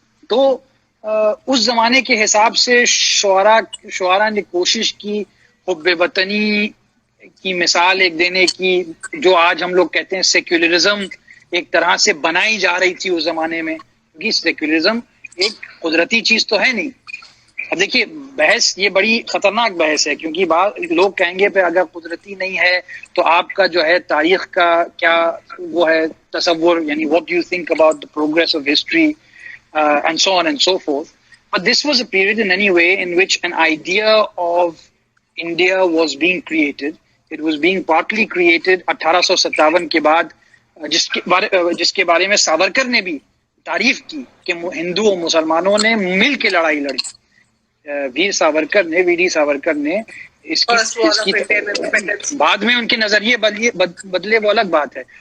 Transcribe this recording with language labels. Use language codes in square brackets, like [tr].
[ur] تو اس زمانے کے حساب سے شعراء نے کوشش کی حب وطنی کی مثال ایک دینے کی، جو آج ہم لوگ کہتے ہیں سیکولرزم ایک طرح سے بنائی جا رہی تھی اس زمانے میں، کیونکہ سیکولرزم ایک قدرتی چیز تو ہے نہیں. اب دیکھیے بحث یہ بڑی خطرناک بحث ہے کیونکہ لوگ کہیں گے پہ اگر قدرتی نہیں ہے تو آپ کا جو ہے تاریخ کا کیا وہ ہے تصور، یعنی [en] what do you think about the progress of history and so on and so forth. But this was a period in any way in which an idea of India was being created. It was being partly created [ur] 1857 کے بعد، جس کے بارے میں ساورکر نے بھی تعریف کی کہ ہندو اور مسلمانوں نے مل کے لڑائی لڑی. ویر ساورکر نے اس کی بعد میں ان کے نظریے بدلے وہ الگ بات ہے.